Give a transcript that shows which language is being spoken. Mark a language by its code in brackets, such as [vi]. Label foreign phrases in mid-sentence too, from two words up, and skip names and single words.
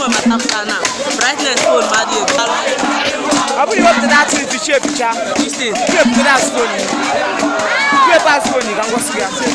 [en] Brightness phone, [ig] ma dị egwu. Ọ bụrụ iwepụta [en] that thing to shape cha. This thing. Shape to that stone. Shape that stone, [ig] ka m gosi ya.